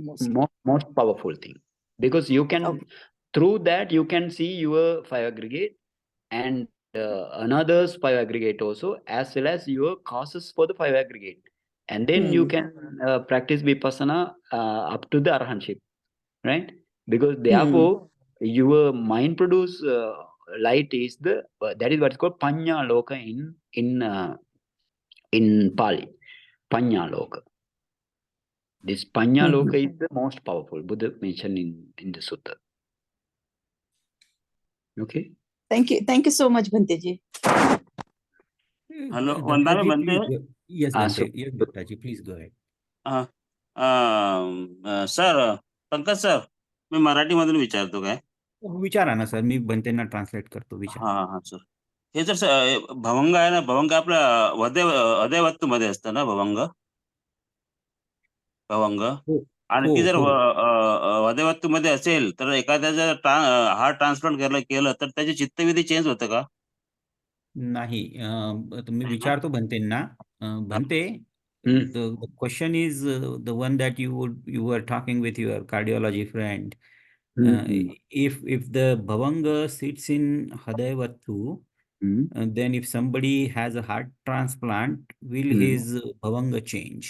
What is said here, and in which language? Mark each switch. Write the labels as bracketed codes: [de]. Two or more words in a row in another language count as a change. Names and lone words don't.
[en] most powerful thing, because you can through that you can see your fire aggregate and another's fire aggregate also, as well as your causes for the fire aggregate, and then you can practice vipassana up to the arahantship, right? Because therefore your mind produce light is the that is what's called [pi] panya loka [en] in Pali. [pi] Panya loka. [en] This [pi] panya loka [en] is the most powerful. Buddha mentioned in the sutta. Okay. Thank you so much, Bhante ji. Hello, Vandana Bhante. Yes, Bhante. Yes, Bhante, please go ahead. [mr] सर, पंकज सर, मी मराठीमधून विचारतो काय? विचारा ना सर, मी भंतेंना ट्रान्सलेट करतो. विचार. हा सर. हे जर भवंग आहे ना, भवंग आपल्या अदैवत्व मध्ये असतं ना, भवंग आणि ती जर अदैवत्व मध्ये असेल तर एखाद्या जर [en] heart transplant [mr] केलं तर त्याची चित्तविधी चेंज होतं का? नाही. मी विचारतो भंतेंना. भंते, [en] the question is the one that you were talking with your cardiology friend. If the bhavanga sits in Hadayavatu, then if somebody has a heart transplant, will his bhavanga change?